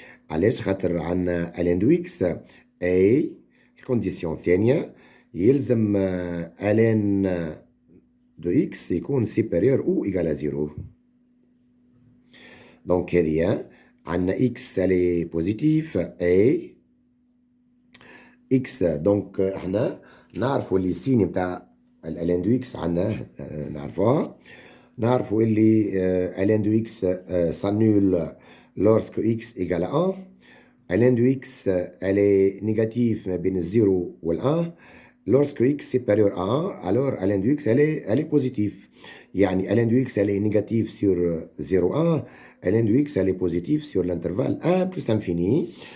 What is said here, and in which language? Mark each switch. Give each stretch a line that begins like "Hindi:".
Arabic: علاش؟ خاطر عندنا
French: ln de x et
Arabic: الكونديسيون الثانية يلزم
French: ln de x
Arabic: يكون
French: supérieur ou égal à 0. Donc,
Arabic: هذه عندنا
French: x elle est positif et x.
Arabic: Donc, احنا نعرفوا اللي السين نتاع ln de x عندنا نعرفوها. نعرفوا اللي
French: ln de x s'annule lorsque x égale à 1. ln de x elle est négative
Arabic: ما بين 0 و 1.
French: Lorsque x supérieur à 1, alors ln de x elle est positive.
Arabic: يعني
French: ln de x elle est négative sur 0, 1. ln de x elle est positive sur l'intervalle 1 plus l'infini.